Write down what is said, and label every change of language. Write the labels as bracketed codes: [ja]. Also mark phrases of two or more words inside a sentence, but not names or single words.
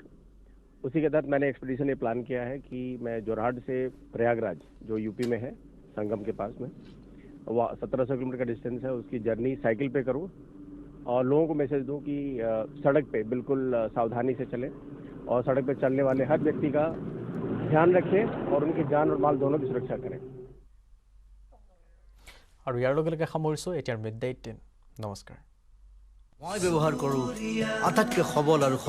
[hi] उसी के तहत मैंने एक्सपीडिशन ये प्लान किया है कि मैं जोरहाट से प्रयागराज, जो यूपी में है, संगम के पास में, वो 1700 किलोमीटर का डिस्टेंस है, उसकी जर्नी साइकिल पे करूँ और लोगों को मैसेज दूं कि सड़क पे बिल्कुल सावधानी से चलें और सड़क पे चलने वाले हर व्यक्ति का ध्यान रखें और उनकी जान और माल दोनों की सुरक्षा करें। [as] আৰু ইয়াৰ লগে লগে সামৰিছোঁ এতিয়াৰ মিড ডে 18। নমস্কাৰ। মই ব্যৱহাৰ কৰোঁ আটাইতকৈ সবল আৰু